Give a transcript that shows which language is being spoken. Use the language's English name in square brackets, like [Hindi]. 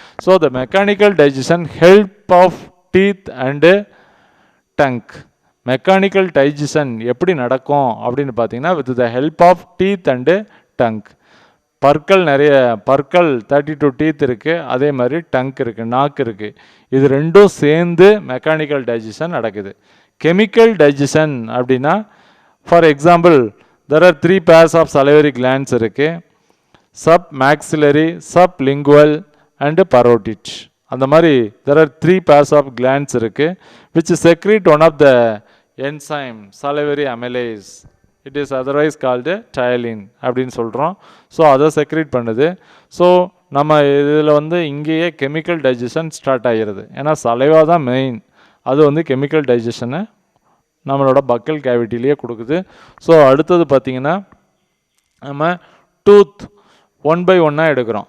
[English] So the mechanical digestion help of teeth and tongue. [Tamil] Mechanical digestion எப்படி நடக்கும் அப்படின்னு பார்த்தீங்கன்னா [English] With the help of teeth and tongue. [Tamil] நிறைய பற்கள் 32 டீத் இருக்குது, அதே மாதிரி டங்க் இருக்குது, நாக்கு இருக்குது. இது ரெண்டும் சேர்ந்து மெக்கானிக்கல் டைஜஷன் நடக்குது. [English] Chemical digestion அப்படின்னா for example there are 3 pairs of salivary glands இருக்குது, sub maxillary, sub lingual and parotid. [Tamil] அந்த மாதிரி [English] there are 3 pairs of glands இருக்குது which secrete one of the enzyme salivary amylase. It is otherwise called [Tamil] ptyalin அப்படின்னு சொல்கிறோம். So அதை secrete பண்ணுது. So நம்ம இதில் வந்து இங்கேயே கெமிக்கல் டைஜஷன் ஸ்டார்ட் ஆகிடுது. ஏன்னா சலைவா தான் மெயின். அது வந்து கெமிக்கல் டைஜஷனை நம்மளோட பக்கல் கேவிட்டிலேயே கொடுக்குது. ஸோ அடுத்தது பார்த்திங்கன்னா நம்ம டூத் ஒன் பை ஒன்னாக எடுக்கிறோம்.